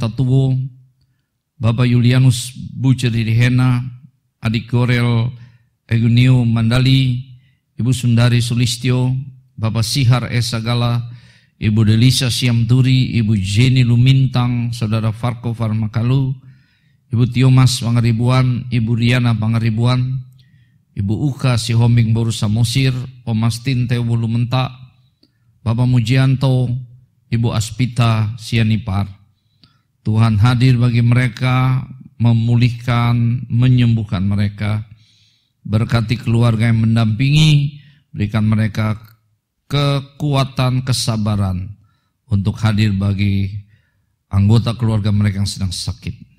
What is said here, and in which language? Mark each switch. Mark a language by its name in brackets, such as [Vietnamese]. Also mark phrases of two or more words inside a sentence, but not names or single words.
[Indonesian] Tatuwo, Bapak Julianus Buceri Hena, Adik Gorel Egunio Mandali, Ibu Sundari Sulistyo, Bapak Sihar Esagala, Ibu Delisa Siamturi, Ibu Jenny Lumintang, Saudara Farko Farmakalu, Ibu Tiomas Pangaribuan, Ibu Riana Pangaribuan, Ibu Uka Sihombing Boru Samosir, Om Astin Tewu Lumenta, Bapak Mujianto, Ibu Aspita Sianipar. Tuhan hadir bagi mereka, memulihkan, menyembuhkan mereka. Berkati keluarga yang mendampingi, berikan mereka kekuatan, kesabaran untuk hadir bagi anggota keluarga mereka yang sedang sakit.